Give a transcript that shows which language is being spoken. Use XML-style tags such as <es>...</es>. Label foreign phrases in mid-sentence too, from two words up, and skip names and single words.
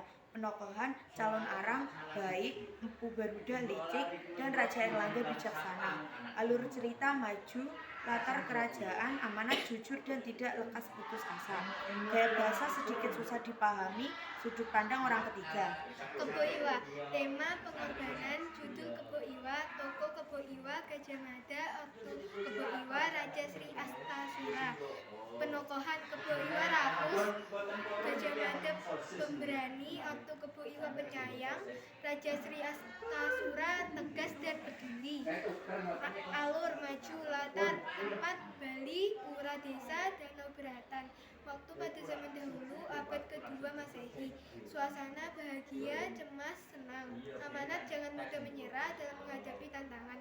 <id>Penokohan calon arang baik, Empu Garuda licik, dan Raja Erlangga bijaksana. Alur cerita maju, latar kerajaan amanat jujur dan tidak lekas putus asa. Gaya bahasa sedikit susah dipahami, sudut pandang orang ketiga. Kebo Iwa, tema pengorbanan, judul Kebo Iwa, tokoh Kebo Iwa, Gajah Mada, ortu Kebo Iwa, Raja Sri Astasura. Penokohan Kebo Iwa rakus, Gajah Mada pemberani, ortu Kebo Iwa penyayang, Raja Sri Astasura tegas dan peduli. Alur maju, latar tempat Bali, pura desa, danau beratan. Waktu pada zaman dahulu, abad kedua Masehi. Suasana bahagia, cemas, senang. Amanat jangan mudah menyerah dalam menghadapi tantangan.</id>